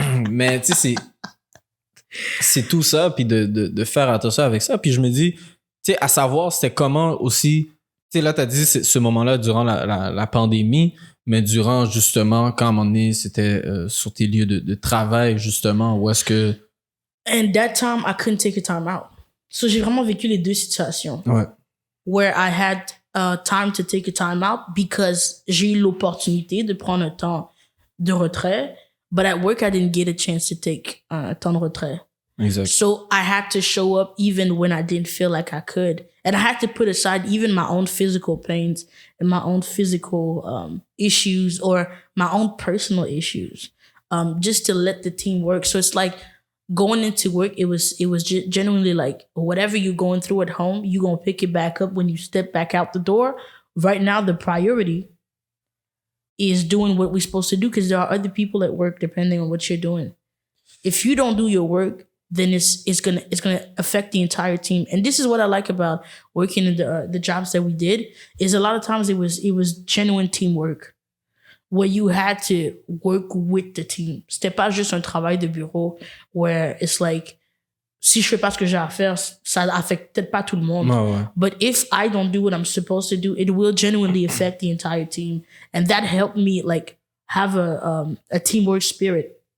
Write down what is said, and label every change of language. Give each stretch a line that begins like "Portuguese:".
French: Mais, tu sais, c'est tout ça, puis de faire attention avec ça. Puis je me dis, tu sais, à savoir, c'était comment aussi... Tu sais, là, t'as dit ce moment-là durant la pandémie, mais durant, justement, quand à un moment donné, c'était sur tes lieux de travail, justement, où est-ce que...
English: And that time, I couldn't take a time out.
French: So, j'ai vraiment vécu les deux situations. Ouais.
English: Where I had time to take a time out because
French: j'ai eu l'opportunité de prendre un temps de retrait.
English: But at work, I didn't get a chance to take
French: un temps de retrait. Exact.
English: So I had to show up even when I didn't feel like I could. And I had to put aside even my own physical pains and my own physical issues or my own personal issues just to let the team work. So it's like going into work, it was genuinely like whatever you're going through at home, you're going to pick it back up when you step back out the door. Right now, the priority is doing what we're supposed to do because there are other people at work depending on what you're doing. If you don't do your work, then it's gonna affect the entire team. And this is what I like about working in the jobs that we did is a lot of times it was genuine teamwork where you had to work with the team.
French: C'était pas juste un travail de bureau
English: where it's like
French: si je fais pas ce que j'ai à faire, ça affecte peut-être pas tout le monde. Ouais, ouais.
English: But if I don't do what I'm supposed to do, it will genuinely affect the entire team. And that helped me like have a teamwork spirit.